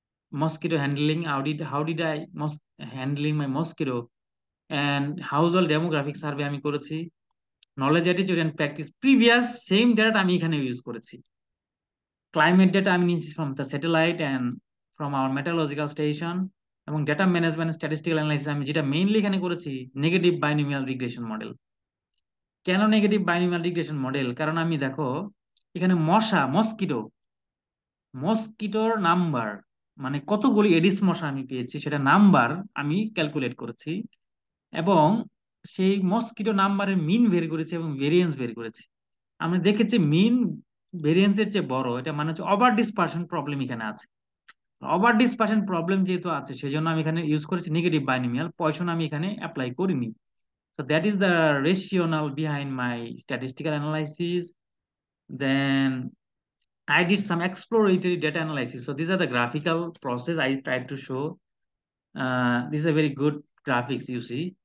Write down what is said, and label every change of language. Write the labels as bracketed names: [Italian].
[English] mosquito handling, how did I handling my mosquito, and household demographic survey [Bangla] আমি করেছি, [English] knowledge attitude and practice previous same data [Bangla] আমি এখানে use করেছি, [English] climate data [Bangla] আমি নিয়েছি [English] from the satellite and from our meteorological station, এবং data management statistical analysis [Bangla] আমি যেটা মেইনলি এখানে করেছি নেগেটিভ বাইনোমিয়াল রিগ্রেশন মডেল। কেন নেগেটিভ বাইনোমিয়াল রিগ্রেশন মডেল? কারণ আমি দেখো এখানে মস্কিটোর নাম্বার, মানে কতগুলি এডিস মশা আমি পেয়েছি সেটা নাম্বার আমি ক্যালকুলেট করেছি, এবং সেই মস্কিটো নাম্বারের মিন বের করেছি এবং ভেরিয়েন্স বের করেছি। আমরা দেখেছি মিন ভেরিয়েন্সের চেয়ে বড়, এটা মানে হচ্ছে ওভার ডিসপারশন প্রবলেম এখানে আছে। ওভার ডিসপারশন প্রবলেম যেহেতু আছে সেজন্য আমি এখানে ইউজ করেছি নেগেটিভ বাইনোমিয়াল, পয়সন আমি এখানে অ্যাপ্লাই করিনি। [English] So that is the rationale behind my statistical analysis. Then I did some exploratory data analysis. So these are the graphical process I tried to show. This is a very good graphics you see.